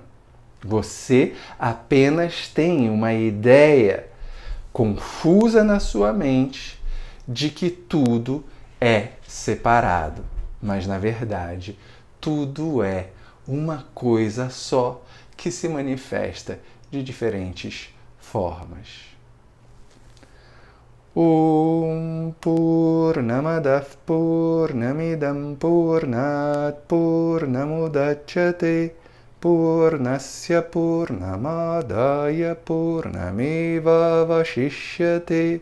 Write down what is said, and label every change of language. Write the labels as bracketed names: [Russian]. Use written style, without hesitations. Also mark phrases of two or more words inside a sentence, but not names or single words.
[Portuguese] Você apenas tem uma ideia confusa na sua mente de que tudo é separado, mas na verdade tudo é uma coisa só que se manifesta de diferentes formas. [Sanskrit] ओम् पूर्णमदव् पूर्णमिदं पूर्णात् पूर्णमुदच्यते पूर्णस्य पूर्णमादय पूर्णमेव वशिष्यते.